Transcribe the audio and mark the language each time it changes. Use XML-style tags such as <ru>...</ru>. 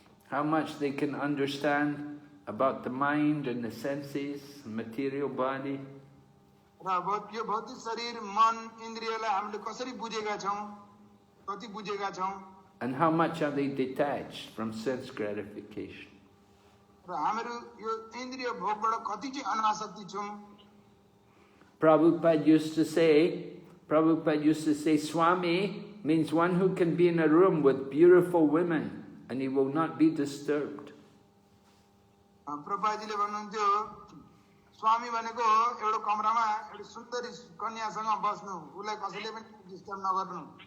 <en>How much they can understand about the mind and the senses, material body.</en> <ne>र यो भौतिक शरीर, मन, इन्द्रियलाई हामीले कसरी बुझेका छौँ, कति बुझेका छौँ।</ne> <en>And how much are they detached from sense gratification.</en> <ne>र हामीहरू यो इन्द्रिय भोगबाट कति चाहिँ अनासक्ति छौँ।</ne> <en>Prabhupada used to say, Swami means one who can be in a room with beautiful women and he will not be disturbed.</en> <ne>प्रभुपादजीले भन्नुहुन्थ्यो स्वामी भनेको एउटा कमरामा एउटा सुन्दरी कन्यासँग बस्नु, उसलाई कसैले पनि डिस्टर्ब नगर्नु।</ne>